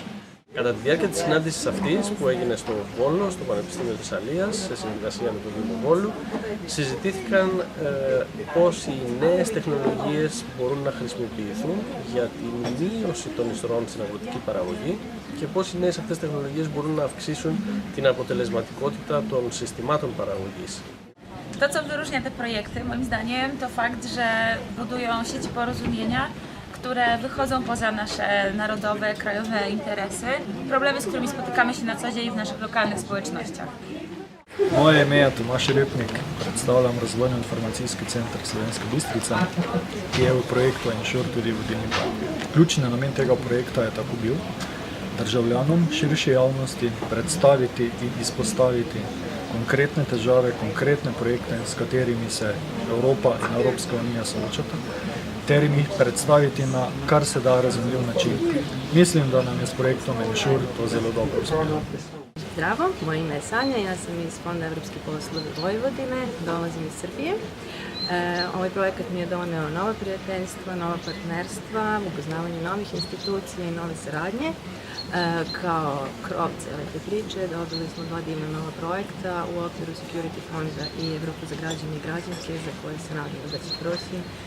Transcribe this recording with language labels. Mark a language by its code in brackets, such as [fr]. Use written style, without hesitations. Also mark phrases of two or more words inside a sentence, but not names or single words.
[el] Κατά τη διάρκεια της συνάντησης αυτής που έγινε στο Βόλο, στο Πανεπιστήμιο Θεσσαλίας, σε συνεργασία με τον Δήμο Βόλου, συζητήθηκαν πώς οι νέες τεχνολογίες μπορούν να χρησιμοποιηθούν για την μείωση των εισρωών στην αγροτική παραγωγή και πώς οι nēes αυτές τεχνολογίες μπορούν να αυξήσουν την αποτελεσματικότητα των συστημάτων παραγωγής. [pl] To, co wyróżnia te projekty, moim zdaniem, to fakt, że budują sieci porozumienia, które wychodzą poza nasze narodowe, krajowe interesy, problemy, z którymi spotykamy się na co dzień w naszych lokalnych społecznościach. [sl] Moje ime je Tomaž Repnik, predstavljam razvojno-informacijski center Slovenska Bistrica, ki je v projektu Ensure tudi vodilni partner. Ključni namen tega projekta je tako bil državljanom širše javnosti predstaviti in izpostaviti konkretne težave, konkretne projekte, s katerimi se Evropa in Evropska unija soočata, ter jim jih predstaviti na kar se da razumljiv način. Mislim, da nam je s projektom Ensure to zelo dobro uspelo. [sr] Zdravo, moje ime je Sanja, ja sam iz Fonda Evropske poslove Vojvodine, dolazim iz Srbije. Ovaj projekat mi je doneo nova prijateljstva, nova partnerstva, upoznavanje novih institucija i nove saradnje. Kao krov cijele te priče dobili smo 2 divna nova projekta u okviru Security Fonda i Evropa za građane i građanke, za koje se nadam da će proći.